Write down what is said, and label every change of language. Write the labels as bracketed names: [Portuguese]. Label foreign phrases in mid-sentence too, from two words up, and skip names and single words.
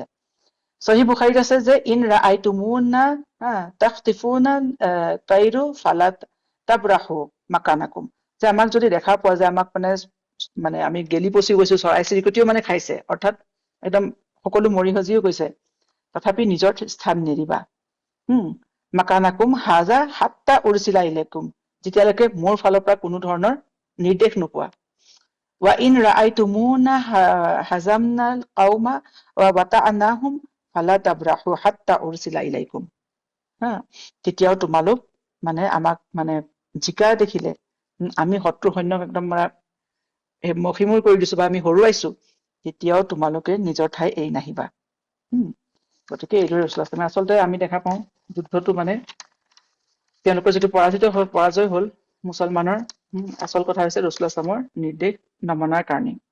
[Assamese] সহিহ বুখাৰীত আছে যে [Arabic] إن رأيتمونا تخطفنا الطير فلا تبرحوا مكانكم, [Assamese] যে আমাক যদি দেখা পোৱা যে আমাক মানে আমি গেলি পচি গৈছো, চৰাই চিৰিকটিও মানে খাইছে, অৰ্থাৎ একদম সকলো মৰি সজিও গৈছে, তথাপি নিজৰ স্থান নেৰিবা। [Arabic] مكانكم هذا حتى أرسل إليكم, [Assamese] যেতিয়ালৈকে মোৰ ফালৰ পৰা কোনো ধৰণৰ নিৰ্দেশ নোপোৱা। [Arabic] و إن رأيتمونا هزمنا القوم و أوطأناهم فلا تبرحوا حتى أرسل إليكم, [Assamese] তেতিয়াও তোমালোক মানে আমাক মানে জিকা দেখিলে, আমি শত্ৰু সৈন্যক একদম মষিমূৰ কৰি দিছো বা আমি হৰুৱাইছো, তেতিয়াও তোমালোকে নিজৰ ঠাই এৰি নাহিবা। গতিকে এইদৰে ৰাসূলুল্লাহ আচলতে আমি দেখা পাওঁ যুদ্ধটো মানে তেওঁলোকৰ যিটো পৰাজয় হল মুছলমানৰ, আচল কথা হৈছে ৰাসূলুল্লাহৰ নিৰ্দেশ নমনাৰ কাৰণে।